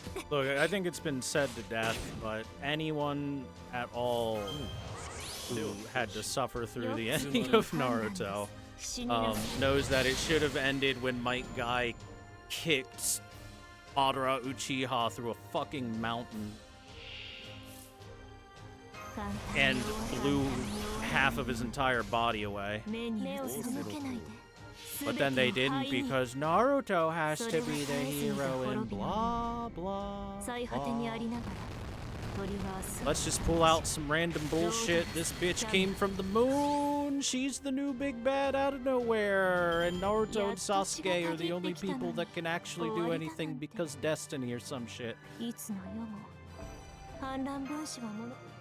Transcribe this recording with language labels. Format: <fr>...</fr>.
<en>Look, I think it's been said to death, but anyone at all who had to suffer through the ending of Naruto knows that it should have ended when Might Guy kicked Madara Uchiha through a fucking mountain and blew half of his entire body away.</en> <ja>目を背けないで</ja> <en>But then they didn't because Naruto has to be the hero and blah blah.</en> <ja>最果てにありながら鳥は</ja> <en>Let's just pull out some random bullshit. This bitch came from the moon. She's the new big bad out of nowhere. And Naruto and Sasuke are the only people that can actually do anything because destiny or some shit.</en> <ja>いつの世も反乱分子はもの</ja>